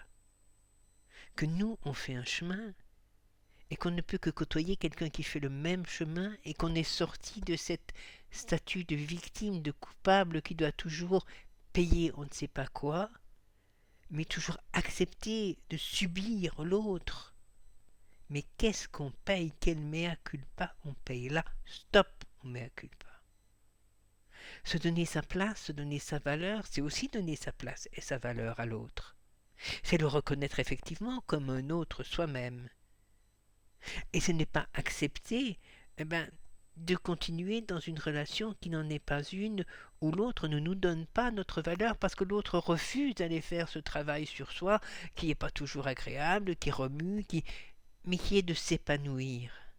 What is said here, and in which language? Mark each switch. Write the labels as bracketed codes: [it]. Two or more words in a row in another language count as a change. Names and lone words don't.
[fr] Que nous, on fait un chemin et qu'on ne peut que côtoyer quelqu'un qui fait le même chemin et qu'on est sorti de cette statut de victime, de coupable qui doit toujours payer on ne sait pas quoi, mais toujours accepter de subir l'autre. Mais qu'est-ce qu'on paye? Quel [la] mea culpa [fr] on paye là? Stop, on [la] mea culpa. [fr] Se donner sa place, se donner sa valeur, c'est aussi donner sa place et sa valeur à l'autre. C'est le reconnaître effectivement comme un autre soi-même. Et ce n'est pas accepter de continuer dans une relation qui n'en est pas une, où l'autre ne nous donne pas notre valeur parce que l'autre refuse d'aller faire ce travail sur soi, qui n'est pas toujours agréable, qui remue, mais qui est de s'épanouir.